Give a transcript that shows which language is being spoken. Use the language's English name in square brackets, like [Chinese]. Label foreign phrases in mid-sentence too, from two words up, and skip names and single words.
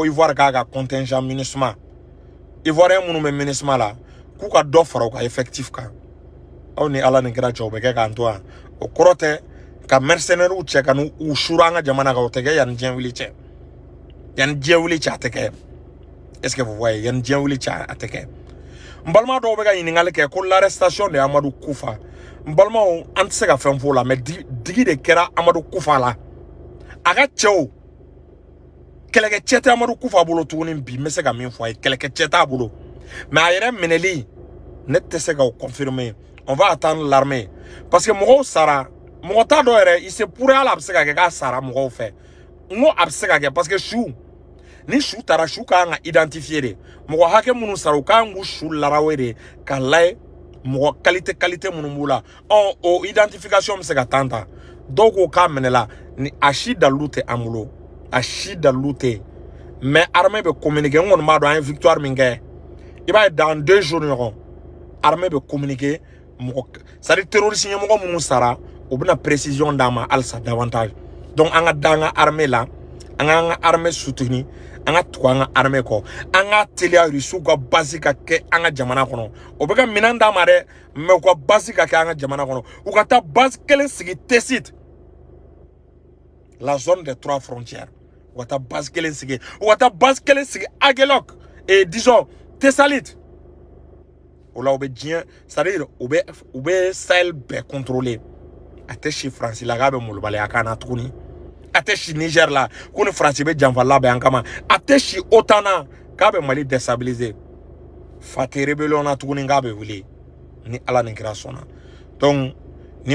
[Bambara] Ivoire k'a ka contingent MINUSMA Ivoirien minnu bɛ MINUSMA la k'u ka dɔ fara u ka effectif kan aw ni Ala ni kira cɛ o bɛ kɛ k'an to yan o kɔrɔ tɛ ka mercenaires cɛ ka n'u sura an ka jamana kan o tɛ kɛ yanni diɲɛ wuli cɛ yanni diɲɛ wuli cɛ a tɛ kɛ [French] est-ce que vous voyez [Bambara] yanni diɲɛ wuli cɛ a tɛ kɛ n balima dɔw bɛ ka ɲininkali kɛ ko [French] l'arrestation de [Bambara] Amadou Koufa n balimaw an tɛ se ka fɛn f'o la mais digi de kɛra Amadou Koufa la a ka cɛw kɛlɛkɛcɛ tɛ Amadou Koufa bolo tuguni bi n bɛ se ka min fɔ a ye kɛlɛkɛcɛ t'a bolo mais a yɛrɛ minɛli ne tɛ se ka o confirmer [French] on va attendre l'armée parce que [Bambara] mɔgɔw sara mɔgɔ t'a dɔn yɛrɛ [French] il se pourrait [Bambara] hali a bɛ se ka kɛ k'a sara mɔgɔw fɛ n ko a bɛ se ka kɛ [French] parce que [Bambara] su ni su taara su kan ka identifier de mɔgɔ hakɛ minnu sara u kan k'u su larawe de ka layɛ mɔgɔ qualité minnu b'u la o identification bɛ se ka tan ta dɔw ko k'a minɛla ni a si dalilu tɛ an bolo a si dalilu tɛ mais armée bɛ communiquer n kɔni b'a dɔn an ye victoire min kɛ i b'a ye [French] dans 2 jours [Bambara] ɲɔgɔn armée bɛ communiquer mɔgɔ [French] c'est à dire terroriste [Bambara] ɲɛmɔgɔ minnu sara u bɛna précision d'an ma halisa davantage donc an ka da an ka armée la an k'an ka armée soutenir an ka tugu an ka armée kɔ an ka teliya Russiw ka base ka kɛ an ka jamana kɔnɔ o bɛ ka minɛn d'a ma dɛ mais u ka base ka kɛ an ka jamana kɔnɔ u ka taa base kelen sigi Tessit [French] la zone des 3 frontières [Bambara] u ka taa base kelen sigi u ka taa base kelen sigi Aguelok [French] et disons [Bambara] Tessalit o la u bɛ diɲɛ [French] c'est à dire [Bambara] u bɛ Sahel bɛɛ contrôler a tɛ si France la k'a bɛ molobaliya kan na tuguni a tɛ si Niger la ko ni France bɛ janfa labɛn an kama a tɛ si OTAN na k'a bɛ Mali déstabiliser fa tɛ rébellion na tuguni k'a bɛ wuli ni Ala ni kira sɔnna donc nin